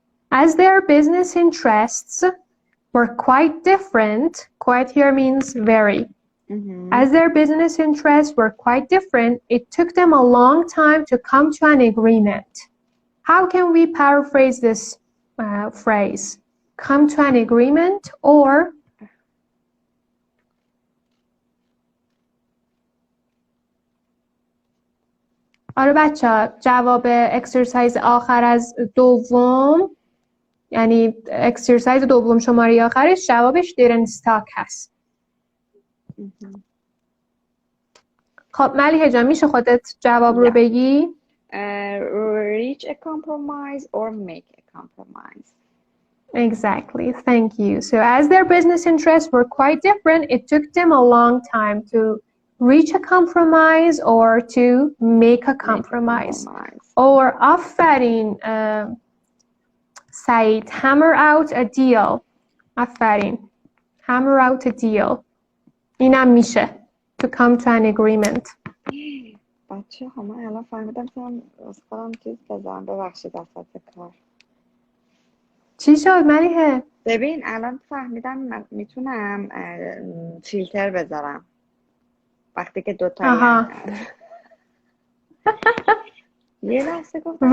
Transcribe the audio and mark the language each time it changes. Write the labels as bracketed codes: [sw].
[en] As their business interests were quite different, quite here means very. As their business interests were quite different, it took them a long time to come to an agreement. How can we paraphrase this phrase? Come to an agreement or [fa] آره بچه جواب اکسرسایز آخر از دوم یعنی اکسرسایز دوم شماره آخرش جوابش didn't stock هست. خب ملیحه جان میشه خودت جواب رو بگی؟ [en] Reach a compromise or make a compromise. Exactly, thank you. So as their business interests were quite different, it took them a long time to reach a compromise or to make a compromise. Or آفرین سعید, hammer out a deal. آفرین, hammer out a deal. [fa] اینم میشه [en] to come to an agreement. [fa] بچه ها من الان فهمیدم که من از خودم چیز بزنم ببخشید وسط کار. چی شد ملیحه؟ ببین الان فهمیدم من میتونم فیلتر بذارم وقتی که دوتایی یه لحظه گفتم